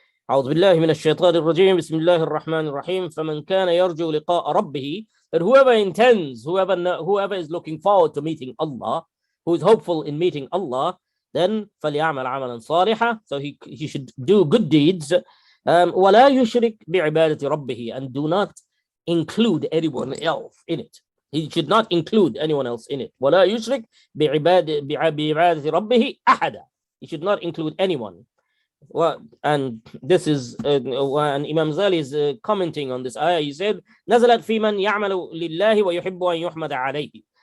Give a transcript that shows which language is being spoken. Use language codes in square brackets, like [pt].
[ar] أعوذ بالله من الشيطان الرجيم بسم الله الرحمن الرحيم فمن كان يرجو لقاء ربه, [en] that whoever intends, whoever is looking forward to meeting Allah, who is hopeful in meeting Allah, then [ar] فليعمل عملا صالحا, [en] so he should do good deeds, [ar] ولا يشرك بعبادة ربه, [en] and do not include anyone else in it. He should not include anyone else in it. [ar] ولا يشرك بعبادة ربه أحدا. [en] He should not include anyone. Well, and this is and Imam Ghazali is commenting on this ayah. He said, [ar] "نزلت في من يعمل لله ويحب أن يحمد عليه."